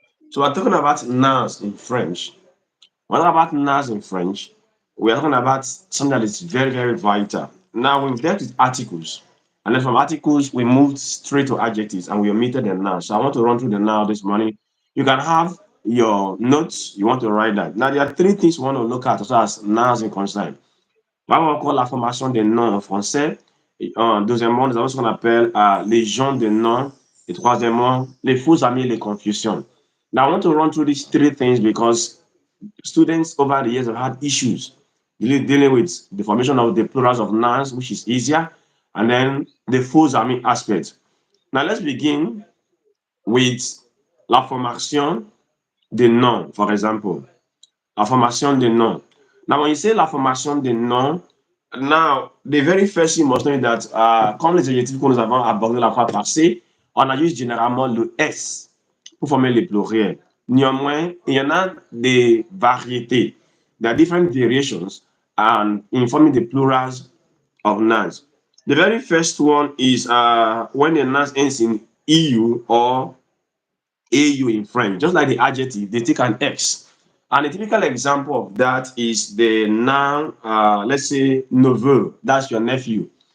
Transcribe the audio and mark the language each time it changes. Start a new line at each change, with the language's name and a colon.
English: So we're talking about nouns in French. When we're talking about nouns in French, we're talking about something that is very, very vital. Now we've dealt with articles. And then from articles, we moved straight to adjectives and we omitted the noun. So I want to run through the noun this morning. You can have your notes, you want to write that. Now there are three things you want to look at as far as nouns in concern.
French: On va encore la formation des noms en français. Deuxièmement, nous avons ce qu'on appelle les gens de noms. Et troisièmement, les faux amis et les confusions.
English: Now, I want to run through these three things because students over the years have had issues dealing with the formation of the plurals of nouns, which is easier, and then the faux amis aspect. Now, let's begin with
French: la formation des noms,
English: for example. La formation des noms. Now, when you say
French: la formation des noms,
English: now, the very first thing you must know is that,
French: comme les adjectifs que nous avons abordés la fois passée, on a juste généralement le S pour former les pluriels. Néanmoins, il y en a des variétés.
English: There are different variations in forming the plurals of nouns. The very first one is when the noun ends in EU or AU in French. Just like the adjective, they take an X. And a typical example of that is the noun, let's say, neveu. That's your nephew.